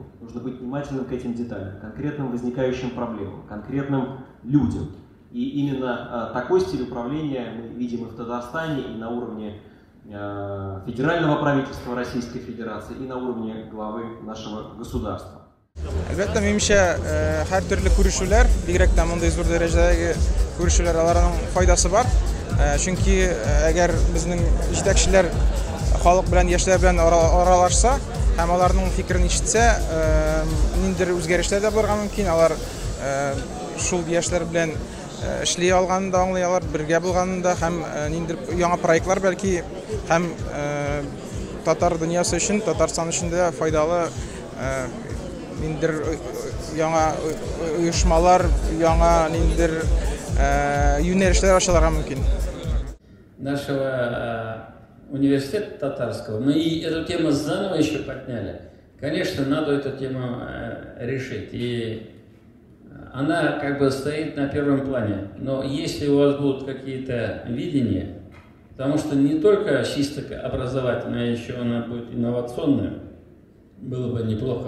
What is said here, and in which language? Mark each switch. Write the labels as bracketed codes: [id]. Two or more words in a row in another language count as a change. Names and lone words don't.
[ru] Нужно быть внимательным к этим деталям, конкретным возникающим проблемам, конкретным людям. И именно такой стиль управления мы видим и в Татарстане, и на уровне федерального правительства Российской Федерации, и на уровне главы нашего государства. [tt] Әлбәттә, минемчә, һәр төрле күрешүләр, бигрәк тә мондай зур дәрәҗәдәге күрешүләр, аларның файдасы бар. Чөнки әгәр безнең җитәкчеләр халык белән, яшьләр белән аралашса һәм аларның фикерен ишетсә, ниндидер үзгәрешләр дә булырга мөмкин. Алар шул яшьләр белән эшли алганын да аңлый алар, бергә булганын да, һәм ниндидер яңа проектлар бәлки һәм татар дөньясы өчен, Татарстан өчен дә файдалы ниндидер яңа оешмалар, яңа ниндидер юнәлешләр ачылырга мөмкин. [ru] Нашего университета татарского, мы и эту тему заново еще подняли. Конечно, надо эту тему решить, и она как бы стоит на первом плане. Но если у вас будут какие-то видения, потому что не только чисто образовательная, еще она будет инновационная, было бы неплохо.